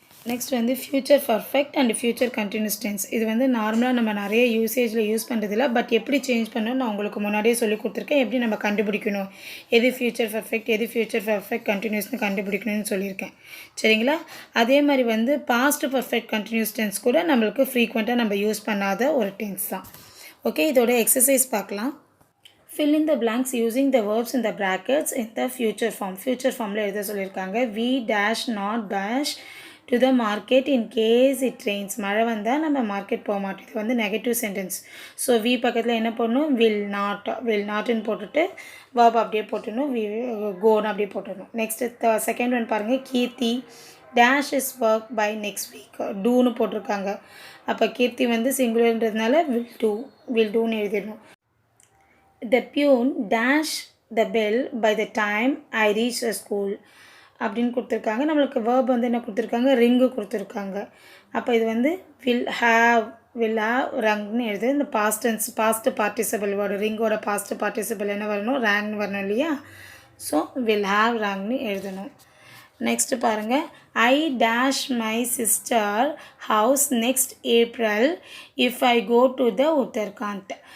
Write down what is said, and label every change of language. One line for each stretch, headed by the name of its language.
Tamil: Next வந்து future perfect and future continuous tense. இது வந்து நார்மலாக நம்ம நிறைய யூசேஜில் யூஸ் பண்ணுறதில்ல, பட் எப்படி சேஞ்ச் பண்ணணும் நான் உங்களுக்கு முன்னாடியே சொல்லி கொடுத்துருக்கேன். எப்படி நம்ம கண்டுபிடிக்கணும், எது ஃப்யூச்சர் பர்ஃபெக்ட் எது ஃப்யூச்சர் பர்ஃபெக்ட் கண்டினியூஸ்னு கண்டுபிடிக்கணும்னு சொல்லியிருக்கேன். சரிங்களா? அதே மாதிரி வந்து பாஸ்ட் பர்ஃபெக்ட் கண்டினியூஸ் டென்ஸ் கூட நம்மளுக்கு ஃப்ரீக்வெண்ட்டாக நம்ம யூஸ் பண்ணாத ஒரு டென்ஸ் தான். ஓகே, இதோட எக்ஸசைஸ் பார்க்கலாம்.
English: Fill in the blanks using the verbs in the brackets in the future form.
Tamil: Future formல எழுத சொல்லியிருக்காங்க.
English: We dash not dash to the market in case it rains.
Tamil: மழை வந்தால் நம்ம மார்க்கெட் போக மாட்டோம். இது வந்து நெகட்டிவ் சென்டென்ஸ். ஸோ வி பக்கத்தில் என்ன பண்ணணும், வில் நாட்னு போட்டுட்டு verb அப்படியே போட்டுடணும், கோன்னு அப்படியே போட்டுடணும். நெக்ஸ்ட்டு செகண்ட் ஒன் பாருங்கள்,
English: Keerthi dash is work by next week டூன்னு
Tamil: போட்டிருக்காங்க. அப்போ கீர்த்தி வந்து சிங்குலர்ன்றதுனால வில் டூன்னு எழுதிடணும்.
English: The pune dash the bell by the time I reach the school
Tamil: அப்படின்னு கொடுத்துருக்காங்க. நம்மளுக்கு வேர்ப் வந்து என்ன கொடுத்துருக்காங்க, ரிங்கு கொடுத்துருக்காங்க. அப்போ இது வந்து வில் ஹாவ் ரங்னு எழுது. இந்த past participle word ரிங்கோட past participle என்ன வரணும், ரேங்னு வரணும் இல்லையா. ஸோ வில் ஹாவ் ரங்னு எழுதணும். நெக்ஸ்ட்டு பாருங்கள்,
English: I dash my sister house next April if I go to the Uttarakhand.